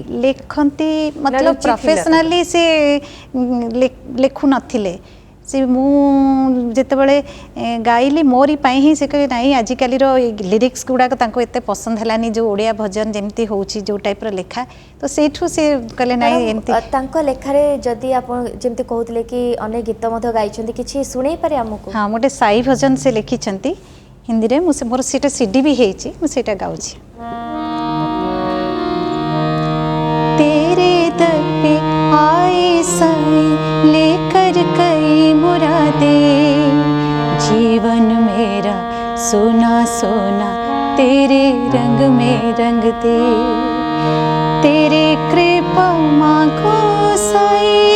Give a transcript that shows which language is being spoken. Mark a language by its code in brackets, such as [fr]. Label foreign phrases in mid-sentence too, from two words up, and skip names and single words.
[or] ଲେଖନ୍ତି ମତଲବ ପ୍ରଫେସନାଲି ସେ ଲେଖୁନଥିଲେ ସେ ମୁଁ ଯେତେବେଳେ ଗାଇଲି ମୋରି ପାଇଁ ହିଁ ସେ କହିଲେ ନାଇଁ ଆଜିକାଲିର ଲିରିକ୍ସ ଗୁଡ଼ାକ ତାଙ୍କୁ ଏତେ ପସନ୍ଦ ହେଲାନି ଯେଉଁ ଓଡ଼ିଆ ଭଜନ ଯେମିତି ହେଉଛି ଯେଉଁ ଟାଇପ୍ର ଲେଖା ତ ସେଇଠୁ ସେ କହିଲେ ନାଇଁ ଏମିତି ତାଙ୍କ ଲେଖାରେ ଯଦି ଆପଣ ଯେମିତି କହୁଥିଲେ କି ଅନେକ ଗୀତ ମଧ୍ୟ ଗାଇଛନ୍ତି କିଛି ଶୁଣେଇ ପାରେ ଆମକୁ? ହଁ ଗୋଟେ ସାଇ ଭଜନ ସେ ଲେଖିଛନ୍ତି ହିନ୍ଦୀରେ ମୁଁ ମୋର ସେଇଟା CD ବି ହେଇଛି ମୁଁ ସେଇଟା ଗାଉଛି [hi] तेरे दर पे आए साई लेकर कई मुरादें जीवन मेरा सोना सोना तेरे रंग में रंग दे तेरे कृपा मांगो साई